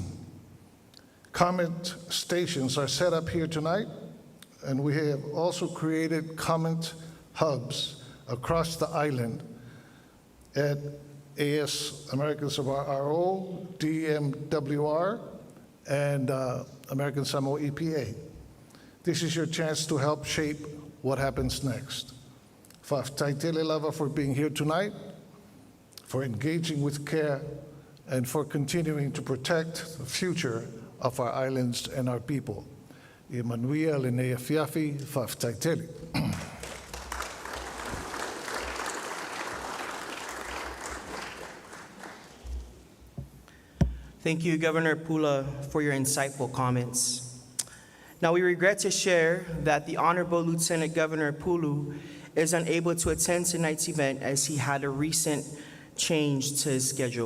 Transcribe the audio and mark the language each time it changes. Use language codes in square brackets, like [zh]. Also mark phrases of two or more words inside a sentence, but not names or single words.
[en] Comment stations are set up here tonight, and we have also created comment hubs across the island at AS American Samoa RO, DMWR, and American Samoa EPA. This is your chance to help shape what happens next. [sm] Whaftaitele lava [en] for being here tonight, for engaging with care, and for continuing to protect the future of our islands and our people. [sm] I manuia le nei afiafi whaftaitele. [en] Thank you, Governor Pula, for your insightful comments. Now, we regret to share that the Honorable Lieutenant Governor Pulu is unable to attend tonight's event as he had a recent change to his schedule.